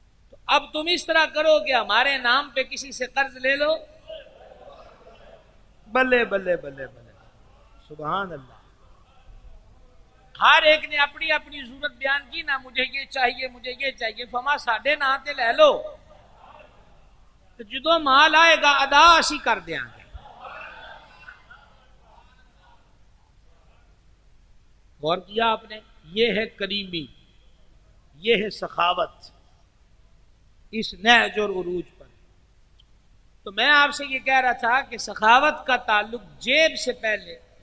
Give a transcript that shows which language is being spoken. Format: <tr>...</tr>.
<ur>تو اب تم اس طرح کرو کہ ہمارے نام پہ کسی سے قرض لے لو. بلے بلے بلے بلے، سبحان اللہ. ہر ایک نے اپنی اپنی ضرورت بیان کی نا، مجھے یہ چاہیے مجھے یہ چاہیے.</ur> <pa>فما ساڈے نام تے لے لو تو جدو مال آئے گا ادا اسی کر دیا گے.</pa> <ur>غور کیا آپ نے؟ یہ ہے کریمی، یہ ہے سخاوت اس نہج اور عروج پر. تو میں آپ سے یہ کہہ رہا تھا کہ سخاوت کا تعلق جیب سے پہلے.</ur>